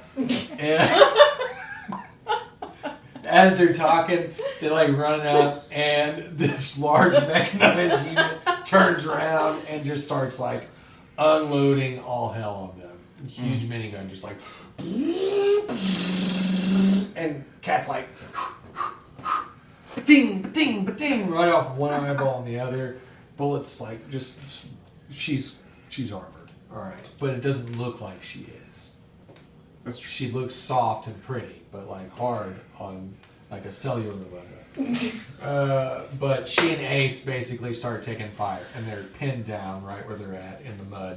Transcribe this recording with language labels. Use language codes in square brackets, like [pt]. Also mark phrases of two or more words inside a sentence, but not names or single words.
[en] And as they're talking, they like run up, and this large mechanized unit turns around and just starts like unloading all hell on them. Huge minigun, just like And Cat's like, ba-ding, ba-ding, ba-ding, right off one eyeball and the other. Bullet's like, just she's armored, all right, but it doesn't look like she is. That's true. She looks soft and pretty, but like hard on like a cellular level. But she and Ace basically start taking fire, and they're pinned down right where they're at in the mud.